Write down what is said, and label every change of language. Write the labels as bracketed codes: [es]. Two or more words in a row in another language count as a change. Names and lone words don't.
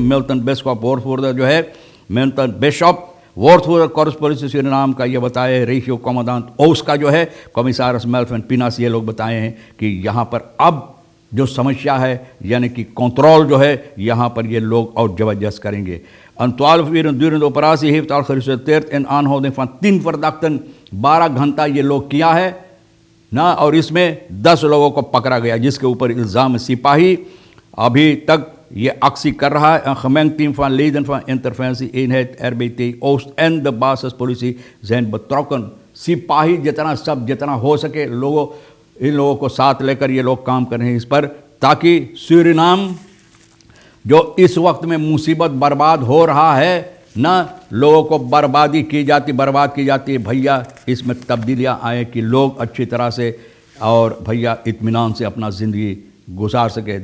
[hi] मिल्टन बिशप वोर्थवुडर जो है, मिल्टन बिशप वोर्थवुडर कॉरस्पोरेंस सूरीनाम का ये बताए रेशियो कमांडेंट ओस का जो है कमिसारस मेल्फिन पिनास, ये लोग बताए हैं कि यहाँ पर अब जो समस्या है यानी कि कंट्रोल जो है यहाँ पर ये लोग और जबरदस्त करेंगे। [nl] 12 uur durende operatie heeft al geresulteerd in aanhouding van 10 verdachten। [hi] 12 घंटा ये लोग किया है ना और इसमें 10 लोगों को पकड़ा गया जिसके ऊपर इल्ज़ाम सिपाही अभी तक ये actie कर रहा है। [nl] Een gemengd team van leden van interventie-eenheid RBT Oost en de basispolitie zijn betrokken। [hi] सिपाही जितना सब जितना हो सके लोगों इन लोगों को साथ लेकर ये लोग काम कर रहे हैं इस पर, ताकि सूरीनाम जो इस वक्त में मुसीबत बर्बाद हो रहा है ना, लोगों को बर्बाद की जाती है भैया, इसमें तब्दीलियाँ आए कि लोग अच्छी तरह से और भैया इत्मीनान से अपना ज़िंदगी गुजार सके।